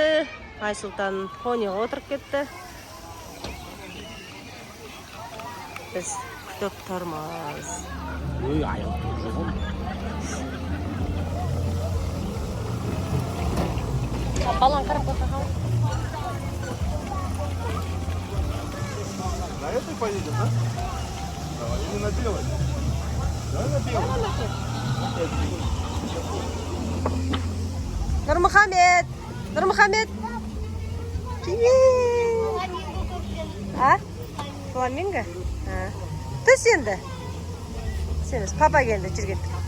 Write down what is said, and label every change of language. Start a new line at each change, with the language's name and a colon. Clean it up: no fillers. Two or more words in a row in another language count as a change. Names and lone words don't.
Kazakh: Айсұлтан Хониға отырып кетті. Біз күтіп тұрмыз. Ой, аяқ жоқ. Балан қарап отырған.
Russian: На этой поедем, да? Давай, или на белой? Давай на белой.
Kazakh: Нұрмұхамед. А? Фламинго? Түс енді. Сеніз папа келді жүрген.